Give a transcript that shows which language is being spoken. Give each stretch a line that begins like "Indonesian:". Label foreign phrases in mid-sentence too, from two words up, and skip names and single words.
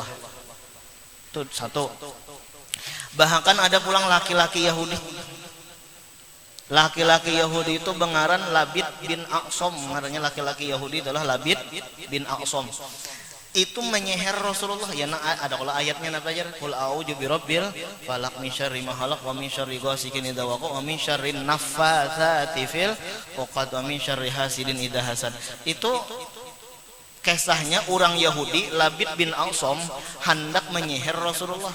Banjar: Itu satu. Bahkan ada pulang laki-laki Yahudi. Laki-laki Yahudi itu bengaran Labid bin Aqsam. Ngarannya laki-laki Yahudi adalah Labid bin Aqsam. Itu menyeher Rasulullah. Ya ada kalau ayatnya apa aja?
Arabic: قل أعوذ برب الفلق من شر ما خلق ومن شر غاسق إذا وقب ومن شر النفاثات في العقد ومن شر حاسد إذا حسد.
Banjar: Itu kisahnya orang Yahudi Labid bin Aqsam hendak menyeher Rasulullah.